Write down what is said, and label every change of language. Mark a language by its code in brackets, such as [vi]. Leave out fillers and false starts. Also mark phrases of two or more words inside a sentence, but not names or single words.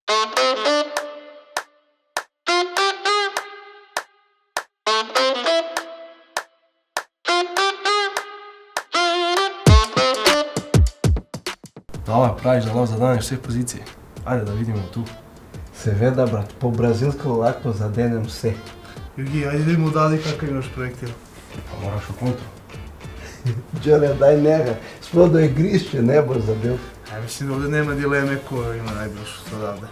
[sl] Dobro, praviš da lahko zadaneš vse pozicije. [hr] Ajde da vidimo tu. [sl] Seveda, brat, po brazilsko lahko zadenem vse. [hr] Jugi, ajde idemo dalje kakav imaš projektil. [sl] Pa moraš v kontru. Đorđe, [hr] daj njega, [sl] smo do igrišće, ne bo zabil. [hr] Ja mislim da ovdje nema dileme ko ima najboljšu odavde.